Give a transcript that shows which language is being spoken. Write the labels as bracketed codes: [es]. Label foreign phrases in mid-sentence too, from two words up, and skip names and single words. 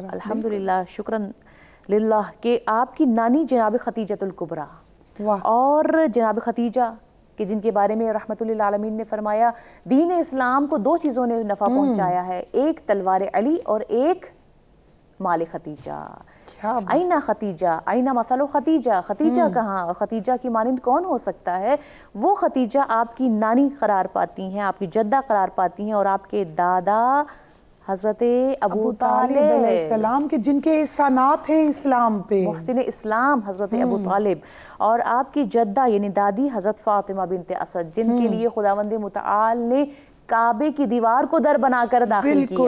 [ur] الحمدللہ، شکراً للہ کہ آپ کی نانی جناب ختیجۃ الکبریٰ اور جناب ختیجہ کہ جن کے بارے میں رحمت للعالمین نے فرمایا دین اسلام کو دو چیزوں نے نفع پہنچایا ہے، ایک تلوار علی اور ایک مال ختیجہ. [ar] اینا ختیجہ، اینا مثل ختیجہ، [ur] ختیجہ کہاں اور ختیجہ کی مانند کون ہو سکتا ہے؟ وہ ختیجہ آپ کی نانی قرار پاتی ہیں، آپ کی جدہ قرار پاتی ہیں اور آپ کے دادا حضرت ابو طالب علیہ السلام کے جن کے احسانات ہیں اسلام پہ، محسن اسلام حضرت ابو طالب، اور آپ کی جدہ یعنی دادی حضرت فاطمہ بنت اسد جن کے لیے خداوند متعال نے کعبے کی دیوار کو در بنا کر داخل کیا.